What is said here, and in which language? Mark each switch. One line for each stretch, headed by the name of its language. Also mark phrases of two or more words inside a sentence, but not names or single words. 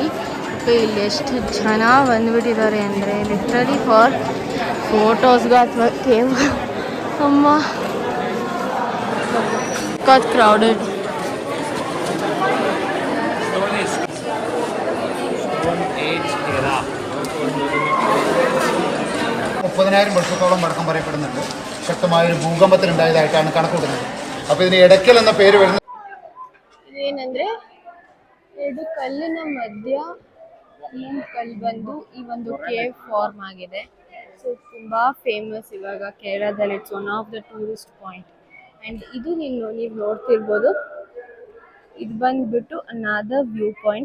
Kannada: ಇಲ್ಲಿ ಎಷ್ಟು ಜನ ಬಂದುಬಿಟ್ಟಿದ್ದಾರೆ ಅಂದರೆ
English: literally for photosಗೆ
Kannada: ಅಥವಾ ಕೇವ್. ಅಮ್ಮ ಕ್ರೌಡೆಡ್.
Malayalam: വർഷത്തോളം പഴക്കം പറയപ്പെടുന്നുണ്ട്. ശക്തമായൊരു ഭൂകമ്പത്തിനുണ്ടായതായിട്ടാണ് കണക്കൂട്ടുന്നത്. അപ്പോൾ ഇതിന് എടക്കൽ എന്ന പേര് വരുന്നത്
Kannada: ಏನಂದರೆ ಎರಡು ಕಲ್ಲಿನ ಮಧ್ಯ ಈ ಕಲ್ಲು ಬಂದು ಈ ಒಂದು
English: cave form
Kannada: ಆಗಿದೆ. ಸೊ ತುಂಬ ಫೇಮಸ್ ಇವಾಗ ಕೇರಳದಲ್ಲಿ.
English: it's one of the tourist point.
Kannada: ಆ್ಯಂಡ್ ಇದು ನೀವು ನೋಡ್ತಿರ್ಬೋದು. ಇದು ಬಂದುಬಿಟ್ಟು
English: another view point.